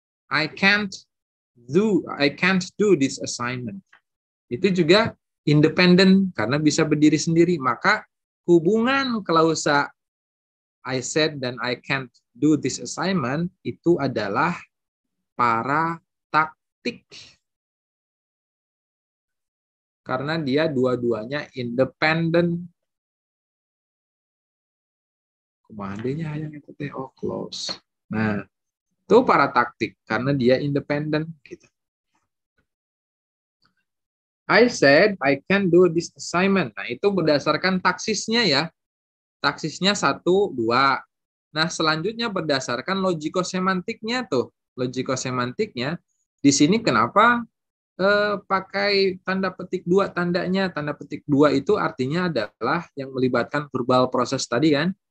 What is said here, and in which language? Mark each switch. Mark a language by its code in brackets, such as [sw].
[en] I can't do this assignment. [id] Itu juga independent karena bisa berdiri sendiri. Maka hubungan klausa I said dan [en] I can't do this assignment [id] itu adalah parataktik. Karena dia dua-duanya independent. Komandenya yang itu teh close. Nah, itu parataktik karena dia independent gitu. [en] I said I can do this assignment. [id] Nah, itu berdasarkan taksisnya ya. Taksisnya 1, 2. Nah, selanjutnya berdasarkan logikosemantiknya tuh. Logikosemantiknya di sini kenapa pakai tanda petik 2 tandanya? Tanda petik 2 itu artinya adalah yang melibatkan verbal proses tadi kan.